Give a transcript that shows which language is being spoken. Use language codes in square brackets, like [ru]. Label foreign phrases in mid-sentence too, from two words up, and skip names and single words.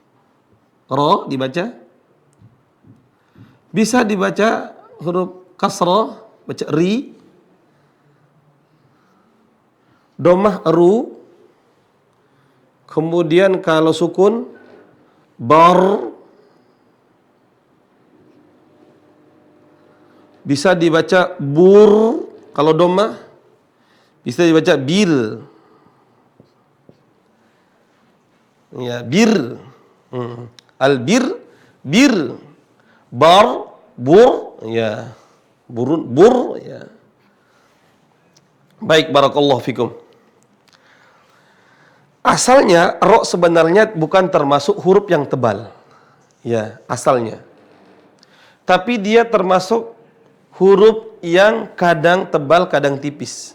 [id] Ra dibaca Bisa dibaca huruf kasrah, baca ri, domah ru, kemudian kalau sukun bar, bisa dibaca bur, kalau domah bisa dibaca bir. Ya, bir. Al-bir, bir. Bar, bur, ya. Burun, bur, ya. Baik, [ar] بارك الله فيكم. [id] Asalnya ro sebenarnya bukan termasuk huruf yang tebal. Ya, asalnya. Tapi dia termasuk huruf yang kadang tebal, kadang tipis.